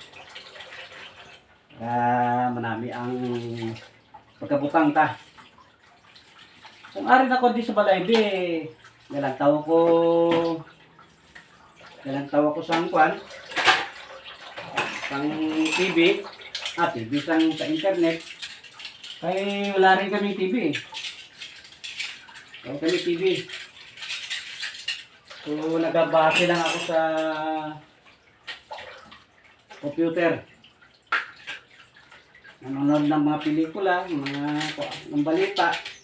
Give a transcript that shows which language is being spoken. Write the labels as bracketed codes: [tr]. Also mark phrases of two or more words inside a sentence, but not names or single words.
[hil] Manami ang pagkabutang ta. Kung ari na ko di sa balay, di Galantaw ko, sa kwan, sang TV, TV sa internet. [tl] Kaya wala rin kami TV eh. Wala kami TV. [hil] So, nagabase lang ako sa computer. [tl] Nanonood ng mga pelikula, ng balita.